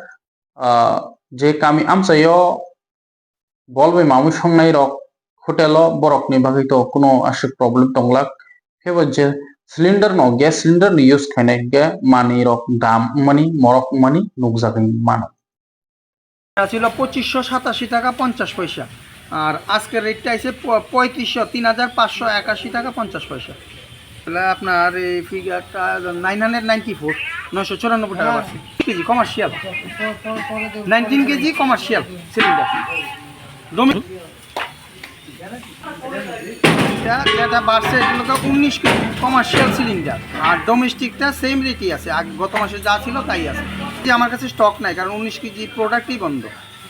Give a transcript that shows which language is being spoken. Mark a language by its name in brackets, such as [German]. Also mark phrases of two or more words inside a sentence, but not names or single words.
[Kok Borok] je kami amsayo bolbai mamu songnai rok hotelo borok ni bagai to kono ashik problem tonglak pheba je cylinder no [English] gas cylinder [Kok Borok] ni use khainai ge mani rok dam mani morok mani nukjagui mano [Bangla] ছিল 2587 টাকা 50 পয়সা আর আজকের রেটটা আছে 3583,581 টাকা 50 পয়সা তাহলে আপনার এই ফিগারটা 994 994 টাকা আছে [English] kg commercial [Bangla] 19 [English] kg commercial cylinder [Bangla] যেটা বাড়ছে এটা 19 [English] kg commercial cylinder [Bangla] আর ডোমেস্টিকটা সেম রেটই আছে গত মাসে যা ছিল তাই আছে আমার কাছে স্টক নাই কারণ 19 কেজি প্রোডাক্টই বন্ধ